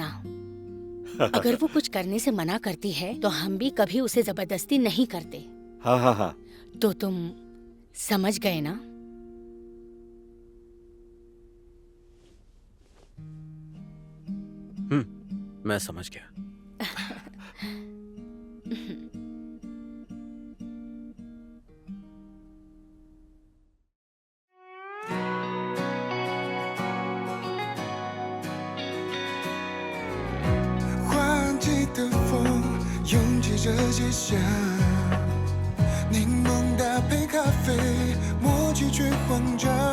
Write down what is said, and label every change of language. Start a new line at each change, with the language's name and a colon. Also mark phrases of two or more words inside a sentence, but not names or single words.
Hindi: अगर वो कुछ करने से मना करती है तो हम भी कभी उसे जबरदस्ती नहीं करते। हाँ हाँ हाँ। तो तुम समझ गए ना? मैं समझ गया।
Chinese: 换季的风拥挤着街巷，柠檬搭配咖啡，默契却慌张。